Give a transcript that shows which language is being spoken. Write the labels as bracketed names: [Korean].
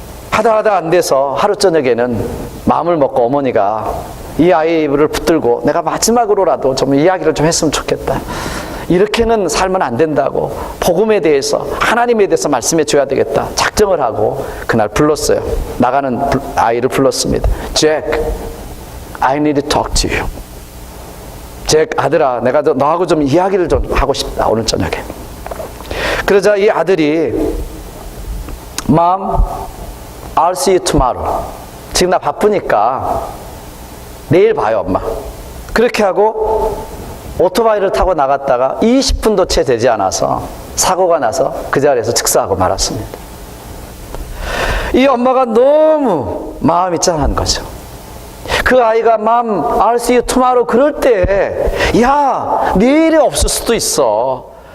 [Korean] 하다 안 돼서 하루 저녁에는 마음을 먹고 어머니가 이 아이를 붙들고 내가 마지막으로라도 좀 이야기를 좀 했으면 좋겠다. 이렇게는 살면 안 된다고 복음에 대해서 하나님에 대해서 말씀해 줘야 되겠다 작정을 하고 그날 불렀어요. 나가는 아이를 불렀습니다. [English] Jack, I need to talk to you. [Korean] 잭 아들아, 내가 너하고 좀 이야기를 좀 하고 싶다 오늘 저녁에. 그러자 이 아들이 [English] Mom, I'll see you tomorrow. [Korean] 지금 나 바쁘니까 내일 봐요 엄마. 그렇게 하고 오토바이를 타고 나갔다가 20분도 채 되지 않아서 사고가 나서 그 자리에서 즉사하고 말았습니다. 이 엄마가 너무 마음이 짠한 거죠. 그 아이가 [English] Mom, I'll see you tomorrow [Korean] 그럴 때 야, 내일이 없을 수도 있어.